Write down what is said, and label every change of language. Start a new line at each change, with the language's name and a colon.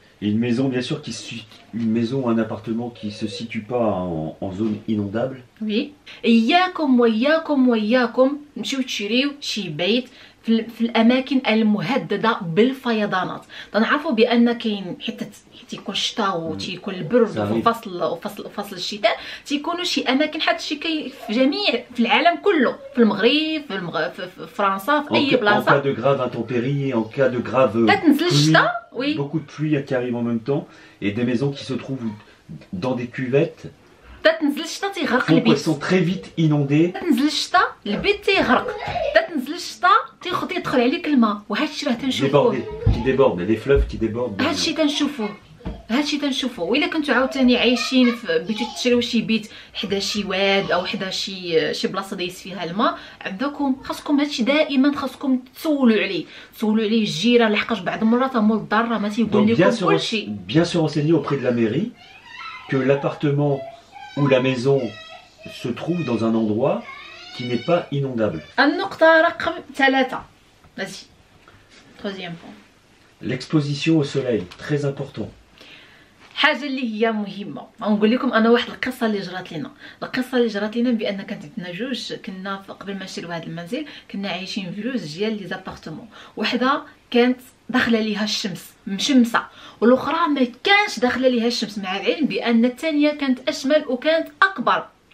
French: Une maison bien sûr une maison ou un appartement qui ne se situe pas en zone inondable.
Arabic: وي اياكم وياكم وياكم نمشيو تشريو شي بيت في الاماكن المهدده بالفيضانات. تنعرفوا بان كاين حتى تيكون الشتاء وتيكون البرد وفصل الشتاء تيكونوا شي اماكن حتى شي في جميع في العالم كله، في المغرب في فرنسا في اي بلاصه.
French: En cas de grave intempérie, en cas de grave
Arabic: تنزل الشتاء
French: beaucoup de pluie qui arrive en même temps et des maisons qui se trouvent dans des cuvettes.
Arabic: تنزل الشتاء تيغرق
French: Elles
Arabic: البيت.
French: sont très vite inondées.
Arabic: تنزل الشتاء البيت تيغرق. تنزل الشتاء تيدخل عليك الماء، وهذا الشيء راه تنشوفوه.
French: Qui débordent, des fleuves qui débordent.
Arabic: هذا الشيء تنشوفوه. وإلا كنتو عاوتاني عايشين بغيتو تشريو شي بيت حدا شي واد او حدا شي بلاصه دايز فيها الماء، عندكم خاصكم هادشي دائما خاصكم تسولوا عليه الجيران، لحقاش بعض المرات مول الدار راه ما تيقول لكم كلشي.
French: Bien se renseigner auprès de la mairie que l'appartement ou la maison se trouve dans un endroit qui n'est pas inondable.
Arabic: النقطة رقم 3
French: vas-y. Troisième point. L'exposition au soleil, très important.
Arabic: حاجه اللي هي مهمه، غنقول لكم انا واحد القصه اللي جرات لنا بان كانت عندنا جوج، كنا قبل ما نشريو هذا المنزل كنا عايشين في جوج ديال لي زابارتمون، وحده كانت داخله ليها الشمس مشمسه والاخرى ما كانش داخله ليها الشمس، مع العلم بان الثانيه كانت اشمل وكانت اكبر.